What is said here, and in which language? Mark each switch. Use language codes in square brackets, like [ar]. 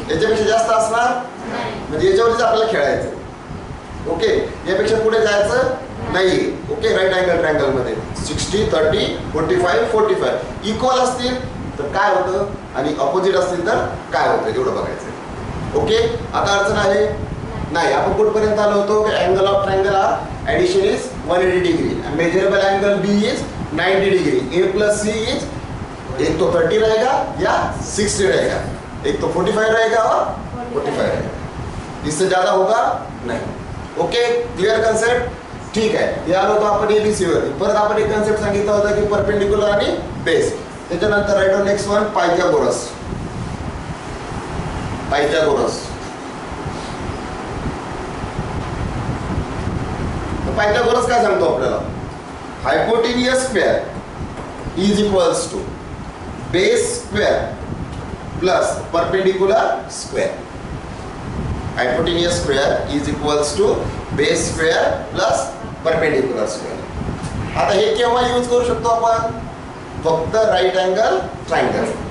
[mr] याच्यापेक्षा जास्त असणार, म्हणजे याच्यावरच आपल्याला खेळायचं. ओके, यापेक्षा पुढे जायचं नाही. ओके, राईट अँगल ट्रायंगल मध्ये 60, 30, 45, 45 इक्वल असतील तर काय होतं आणि अपोजिट असतील तर काय होतं एवढं बघायचं. ओके, आता अडचण आहे नाही. आपण कुठपर्यंत आलो होतो की [en] angle of triangle are addition is 180 degree, measurable angle B is 90 degree, A plus C is, [hi] एक तो 30 रहेगा या 60 रहेगा, एक तो 45 रहेगा और 45 रहेगा, इससे ज्यादा होगा नहीं. [en] Okay, clear concept. [mr] ठीक आहे, हे आलो होतो आपण एबीसी वरती. परत आपण एक कन्सेप्ट सांगितला होता की परपेंडिक्युलर आणि बेस. त्याच्यानंतर [en] Right on next one Pythagoras. [mr] Pythagoras Pythagoras काय सांगतो आपल्याला, [en] Hypotenuse square is equals to base square plus perpendicular square. Hypotenuse square is equals to base square plus perpendicular square. [mr] आता हे केव्हा यूज करू शकतो आपण, फक्त राईट अँगल ट्रायंगल.